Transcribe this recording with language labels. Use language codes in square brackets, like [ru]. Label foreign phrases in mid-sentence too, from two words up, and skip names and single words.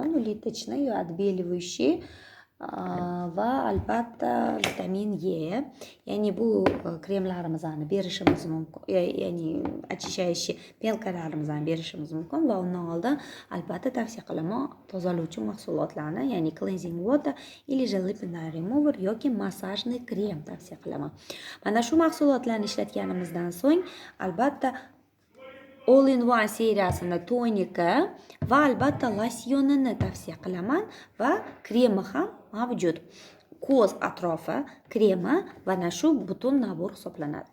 [uz] Ulitichniy yo отбеливающий va albatta vitamin E. Ya'ni bu kremlarimizni berishimiz mumkin. Ya'ni очищающий penkalarimizni berishimiz mumkin va undan oldin albatta tavsiya qilaman tozalovchi mahsulotlarni, ya'ni [en] cleansing water [ru] или же [en] lipid remover [uz] yoki [ru] массажный крем [uz] tavsiya qilaman. Mana shu mahsulotlarni ishlatganimizdan so'ng albatta All-in-One seriyasini tonika va albatta losyonini tavsiya qilaman va kremi ham mavjud. Ko'z atrofi kremi va ana shu butun nabor hisoblanadi.